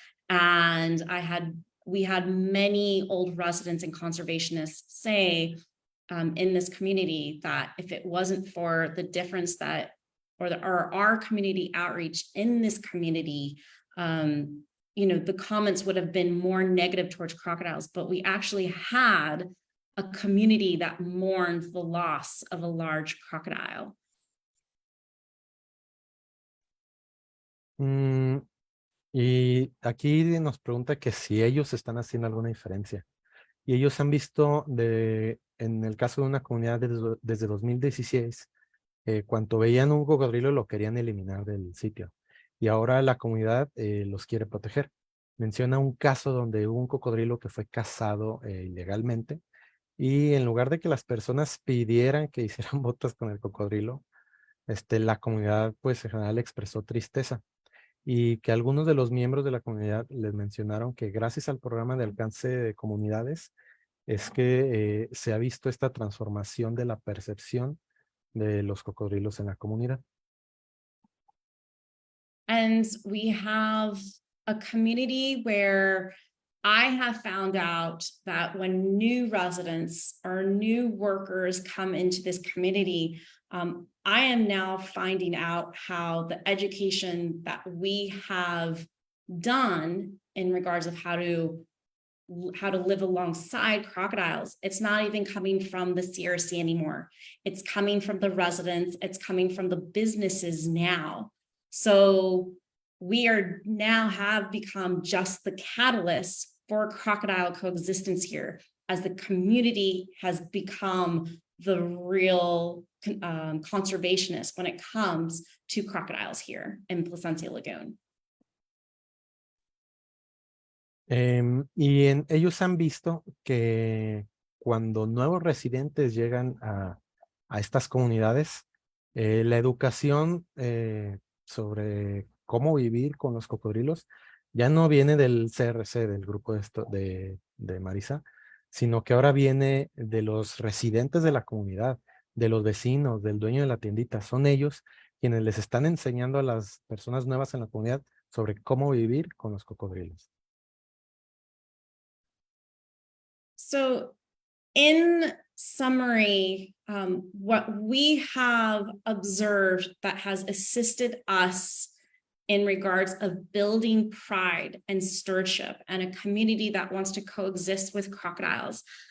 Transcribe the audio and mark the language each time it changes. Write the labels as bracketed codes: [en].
[en] And we had many old residents and conservationists say in this community that if it wasn't for the difference that or our community outreach in this community, the comments would have been more negative towards crocodiles, but we actually had a community that mourned the loss of a large crocodile. [es] Y aquí nos pregunta que si ellos están haciendo alguna diferencia. Y ellos han visto, en el caso de una comunidad desde 2016, cuando veían un cocodrilo lo querían eliminar del sitio. Y ahora la comunidad los quiere proteger. Menciona un caso donde hubo un cocodrilo que fue cazado ilegalmente y en lugar de que las personas pidieran que hicieran botas con el cocodrilo, la comunidad pues en general expresó tristeza y que algunos de los miembros de la comunidad les mencionaron que gracias al programa de alcance de comunidades es que se ha visto esta transformación de la percepción de los cocodrilos en la comunidad. [en] And we have a community where I have found out that when new residents or new workers come into this community, I am now finding out how the education that we have done in regards of how to live alongside crocodiles. It's not even coming from the CRC anymore. It's coming from the residents. It's coming from the businesses now. So we are now have become just the catalyst for crocodile coexistence here, as the community has become the real conservationist when it comes to crocodiles here in Placencia Lagoon. [es] Ellos han visto que cuando nuevos residentes llegan a estas comunidades, la educación sobre cómo vivir con los cocodrilos ya no viene del CRC, del grupo de Marisa, sino que ahora viene de los residentes de la comunidad, de los vecinos, del dueño de la tiendita. Son ellos quienes les están enseñando a las personas nuevas en la comunidad sobre cómo vivir con los cocodrilos. [en] So in summary, what we have observed that has assisted us in regards of building pride and stewardship and a community that wants to coexist with crocodiles.